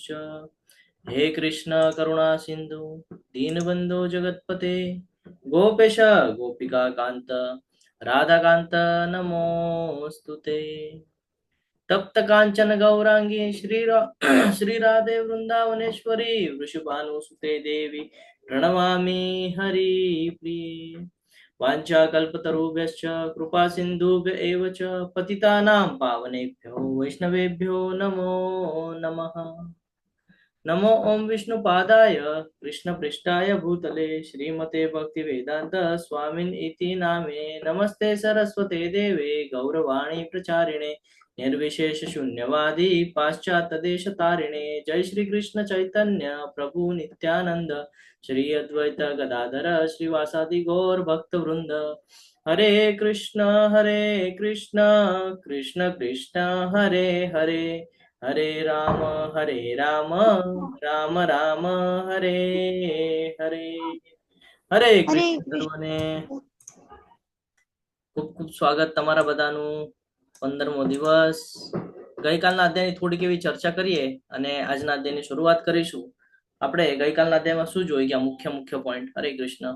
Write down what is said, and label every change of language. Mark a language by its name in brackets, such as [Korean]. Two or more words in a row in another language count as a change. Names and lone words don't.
[Sanskrit] હે કૃષ્ણ કરુણા સિંધુ દીનબંધો જગતપતે ગોપેશ ગોપિકા કાંત રાધાકાંત નમોસ્તુતે. તપ્ત કાંચન ગૌરાંગી શ્રી રાધે વૃંદાવનેશ્વરી વૃષભાનુસુતે દેવી પ્रणमामि हरिप्रिये. वाञ्छाकल्पतरुभ्यश्च कृपा सिन्धुभ्य एव च पतितानां पावनेभ्यो वैष्णवेभ्यो नमो नमः. नमो ओम विष्णुपादाय कृष्णपृष्ठाय भूतले श्रीमते भक्तिवेदांत स्वामिन् इति नामे. नमस्ते सरस्वते देवे गौरवाणी प्रचारिणे निर्विशेष शून्यवादी पाश्चात्यदेशतारिणे. जय श्री कृष्ण चैतन्य प्रभु नित्यानंद श्री अद्वैत गदाधर श्रीवासादि गौर भक्त वृंद. हरे कृष्ण कृष्ण कृष्ण हरे हरे हरे राम राम राम हरे हरे. હરે કૃષ્ણ [Gujarati] સર્વને ખૂબ ખૂબ સ્વાગત તમારા બધાનું. 15મો દિવસ. ગઈકાલના અધ્યાયની થોડીક એવી ચર્ચા કરીએ અને આજના અધ્યાયની શરૂઆત કરીશું. આપણે ગઈકાલના અધ્યાયમાં શું જોઈ ગયા? મુખ્ય પોઈન્ટ. [Sanskrit] હરે કૃષ્ણ.